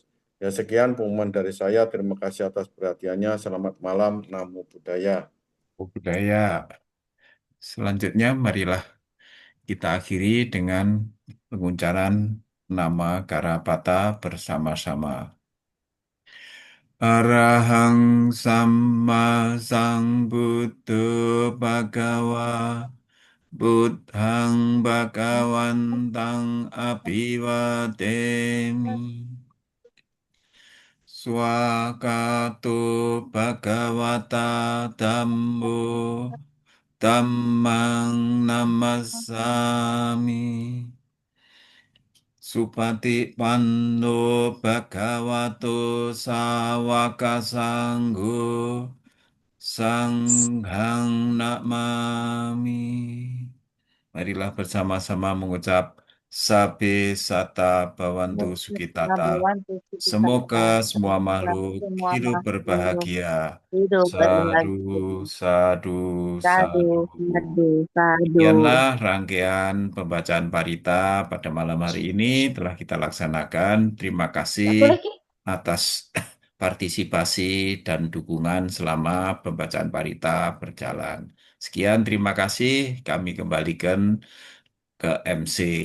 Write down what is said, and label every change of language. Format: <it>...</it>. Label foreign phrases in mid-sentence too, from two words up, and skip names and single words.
<id>Ya, sekian pengumuman dari saya. Terima kasih atas perhatiannya. Selamat malam.</id> <pi>Namo Buddhaya. Namo Buddhaya.</pi> <id>Selanjutnya, marilah kita akhiri dengan penguncaran nama Karapata bersama-sama.</id> <pi>Arahang Samma Sambuddho Bhagava Buddhang Bhagawantang Abhiwademi Swakato Bhagavata Dhammo Dhammang Namasami Supati pando bhagavato sawaka sanggo sanghang namami.</pi> <id>Marilah bersama-sama mengucap</id> <pi>Sabe Sata Bhavantu Sukitata.</pi> <id>Semoga semua makhluk semua hidup makhluk berbahagia. hidup Sadu, berbahagia. sadu, Sadu, sadu.</id> <pi>sadu, sadu.</pi> <id>Demikianlah rangkaian pembacaan parita pada malam hari ini telah kita laksanakan. Terima kasih atas partisipasi dan dukungan selama pembacaan parita berjalan. Sekian, terima kasih. Kami kembalikan ke MC.</id>